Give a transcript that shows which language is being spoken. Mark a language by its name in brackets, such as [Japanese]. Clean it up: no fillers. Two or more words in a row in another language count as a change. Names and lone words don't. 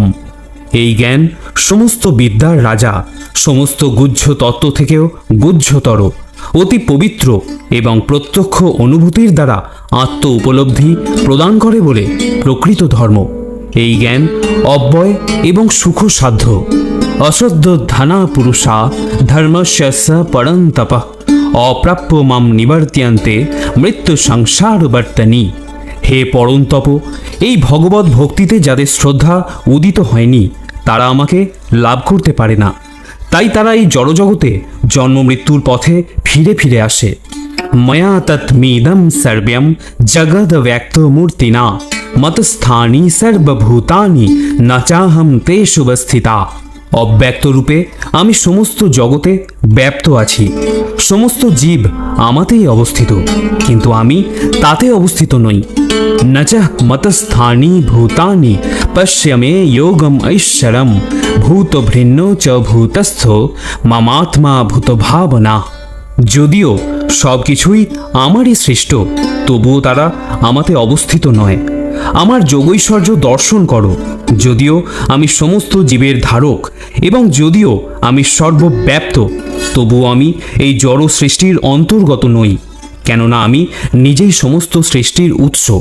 [Bangla] এই জ্ঞান সমস্ত বিদ্যার রাজা, সমস্ত গুহ্য তত্ত্ব থেকেও গুহ্যতর, অতি পবিত্র এবং প্রত্যক্ষ অনুভূতির দ্বারা আত্ম উপলব্ধি প্রদান করে বলে প্রকৃত ধর্ম। এই জ্ঞান অব্যয় এবং সুখসাধ্য। [Sanskrit] অশ্রদ্ধ ধানা পুরুষা ধর্মস্য পরং তপঃ অপ্রাপ্য মাম নিবর্ত্যন্তে মৃত্যু সংসারবর্তনী। [Bangla] হে পরম তপ, এই ভগবত ভক্তিতে যাদের শ্রদ্ধা উদিত হয়নি তারা আমাকে লাভ করতে পারে না। তাই তারা এই জড়জগতে জন্ম মৃত্যুর পথে ফিরে ফিরে আসে। [Sanskrit] ময়া তৎমিদম সর্বম জগদ ব্যক্ত মূর্তিনা মতস্থানি সর্বভূতানি ন চাহম তেষু অবস্থিতা। [Bangla] অব্যক্ত রূপে আমি সমস্ত জগতে ব্যাপ্ত আছি। সমস্ত জীব আমাতেই অবস্থিত, কিন্তু আমি তাতে অবস্থিত নই। [Sanskrit] ন চ মতস্থানি ভূতানি পশ্য মে যোগম ঐশ্বরম ভূত ভিন্ন চ ভূতস্থ মামাত্মা ভূত ভাবনা। [Bangla] যদিও সব কিছুই আমারই সৃষ্ট, তবুও তারা আমাতে অবস্থিত নয়। আমার যোগৈশ্বর্য দর্শন করো। যদিও আমি সমস্ত জীবের ধারক এবং যদিও আমি সর্বব্যাপ্ত, তবুও আমি এই জড় সৃষ্টির অন্তর্গত নই, কেননা আমি নিজেই সমস্ত সৃষ্টির উৎস।